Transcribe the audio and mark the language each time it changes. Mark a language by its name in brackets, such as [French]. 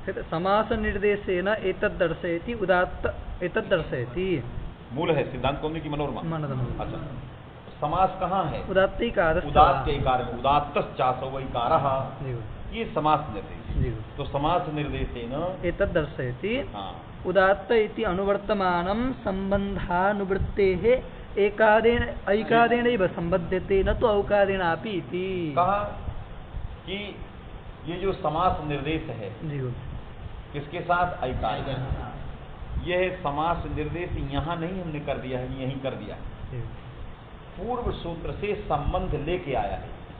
[Sanskrit] समास निर्देशेन एतद् दर्शयति उदात्त एतद् दर्शयति, [Hindi] मूल है सिद्धांत कौमुदी की मनोरमा। अच्छा, समास कहाँ है, [Sanskrit] उदात्त इकार, [Hindi] उदात्त इकार में उदात्त चासो इकारः, ये समास निर्देश। [Sanskrit] तो समास निर्देशेन एतद् दर्शयति, [Hindi] हाँ, [Sanskrit] उदात्त इति अनुवर्तमानं संबंधानुवृत्तेः एकारेण ऐकारेणैव संबध्यते न तो औकारेणापि इति। [Hindi] कहा कि ये जो समास निर्देश है किसके साथ, ऐकार। यह समास निर्देश यहाँ नहीं हमने कर दिया है, यहीं कर दिया है, पूर्व सूत्र से संबंध लेके आया है।